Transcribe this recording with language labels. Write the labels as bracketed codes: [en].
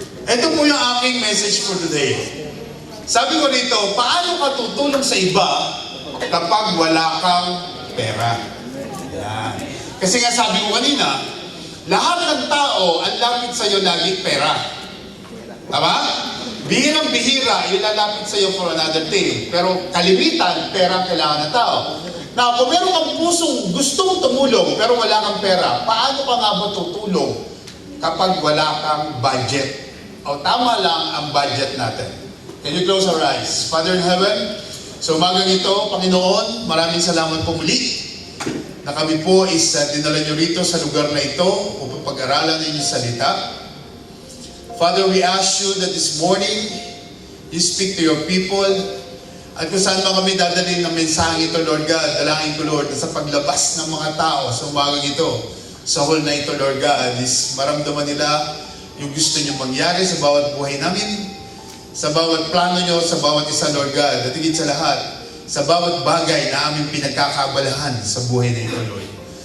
[tl] Ito po yung aking message [en] for today. [tl] Sabi ko dito, paano ka tutulong sa iba kapag wala kang pera? Yan. Kasi nga sabi ko kanina, lahat ng tao, ang lapit sa'yo lagi pera. Tama? Bihirang-bihira, yung lalapit sa'yo [en] for another thing. [tl] Pero kalimitan, pera ang kailangan ng tao. Now, kung meron kang pusong gustong tumulong pero wala kang pera, paano ka nga ba tutulong kapag wala kang budget? O tama lang ang budget natin. [en] Can you close our eyes? Father in heaven, [tl] sa umagang ito, Panginoon, maraming salamat po muli na kami po is dinala nyo rito sa lugar na ito upang pag-aralan ng inyong salita. [en] Father, we ask you that this morning, you speak to your people. [tl] At kung saan man kami dadalhin ng mensaheng ito, Lord God, dalangin ko, Lord, na sa paglabas ng mga tao sa umagang ito, sa hall na ito, Lord God, is maramdaman nila yung gusto nyo mangyari sa bawat buhay namin, sa bawat plano nyo, sa bawat isa, Lord God, at higit sa lahat, sa bawat bagay na aming pinagkakabalahan sa buhay na ito, Lord.